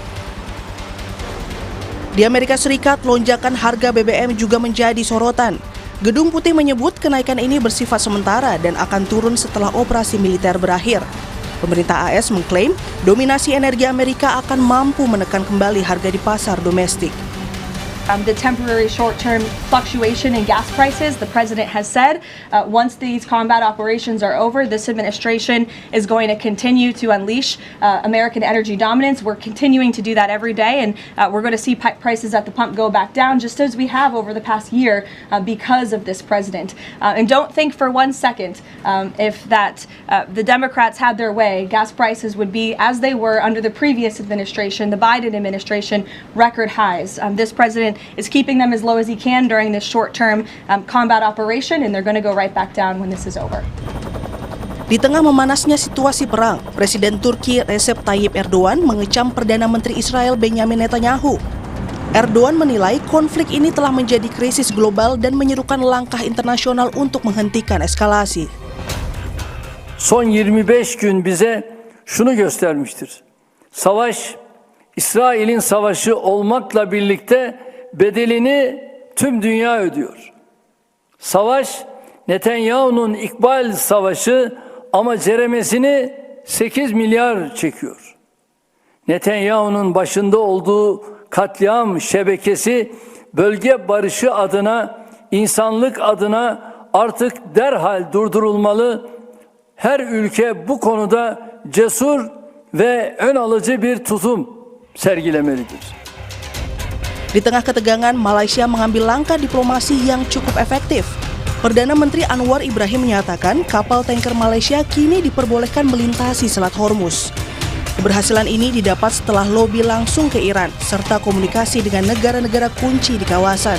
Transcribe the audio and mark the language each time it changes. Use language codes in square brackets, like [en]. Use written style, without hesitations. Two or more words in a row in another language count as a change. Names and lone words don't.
[id] Di Amerika Serikat, lonjakan harga BBM juga menjadi sorotan. Gedung Putih menyebut kenaikan ini bersifat sementara dan akan turun setelah operasi militer berakhir. Pemerintah AS mengklaim dominasi energi Amerika akan mampu menekan kembali harga di pasar domestik. [en] The temporary short-term fluctuation in gas prices, the president has said, once these combat operations are over, this administration is going to continue to unleash American energy dominance. We're continuing to do that every day, and we're going to see prices at the pump go back down, just as we have over the past year because of this president. And don't think for 1 second if that the Democrats had their way, gas prices would be as they were under the previous administration, the Biden administration, record highs. This president is keeping them as low as he can during this short-term combat operation, and they're going to go right back down when this is over. [id] Di tengah memanasnya situasi perang, Presiden Turki Recep Tayyip Erdogan mengecam Perdana Menteri Israel Benjamin Netanyahu. Erdogan menilai konflik ini telah menjadi krisis global dan menyerukan langkah internasional untuk menghentikan eskalasi. [tr] Son 25 gün bize şunu göstermiştir. Savaş, İsrail'in savaşı olmakla birlikte bedelini tüm dünya ödüyor. Savaş, Netanyahu'nun İkbal Savaşı ama ceremesini 8 milyar çekiyor. Netanyahu'nun başında olduğu katliam şebekesi bölge barışı adına, insanlık adına artık derhal durdurulmalı. Her ülke bu konuda cesur ve ön alıcı bir tutum sergilemelidir. [id] Di tengah ketegangan, Malaysia mengambil langkah diplomasi yang cukup efektif. Perdana Menteri Anwar Ibrahim menyatakan kapal tanker Malaysia kini diperbolehkan melintasi Selat Hormuz. Keberhasilan ini didapat setelah lobi langsung ke Iran, serta komunikasi dengan negara-negara kunci di kawasan.